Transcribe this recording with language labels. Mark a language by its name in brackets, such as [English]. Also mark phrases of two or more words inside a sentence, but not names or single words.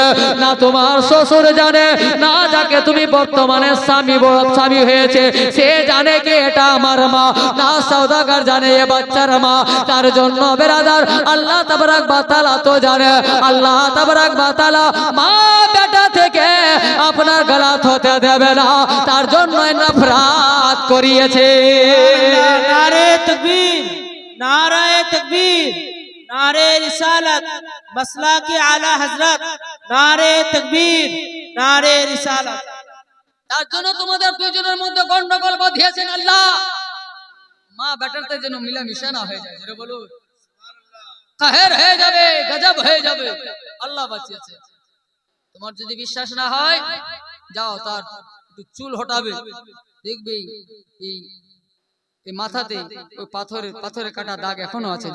[Bangla] না তোমার শ্বশুর জানে, না যাকে তুমি বর্তমানে স্বামী হয়েছে সে জানে কি এটা আমার মা, না সওদাগর জানে এ বাচ্চার মা। তার জন্য বেরাদার [Arabic] الله تبارك وتعالى [Bangla] তো জানে, [Arabic] الله تبارك وتعالى [Bangla] মা বেটা থেকে আপনার গলাত হতে দেবে না, তার জন্য নফরত করিয়েছে। [Urdu] نعرہ تکبیر، نعرہ تکبیر، نعرہ رسالت، مسلک کے اعلیٰ حضرت، نعرہ تکبیر، نعرہ رسالت. [Bangla] তার জন্য তোমাদের দুইজনের মধ্যে গন্ডগোল বাঁধিয়েছেন আল্লাহ, মা বেটারতে যেন মিলামিশা না হয়ে যায়। জোরে বলুন, কাহের হয়ে যাবে, গজব হয়ে যাবে, আল্লাহ বাঁচিয়েছে। তোমার যদি বিশ্বাস না হয় যাও তার একটু চুল হটাবে, দেখবে এই মাথাতে ওই পাথরের কাটা দাগ এখনো আছে।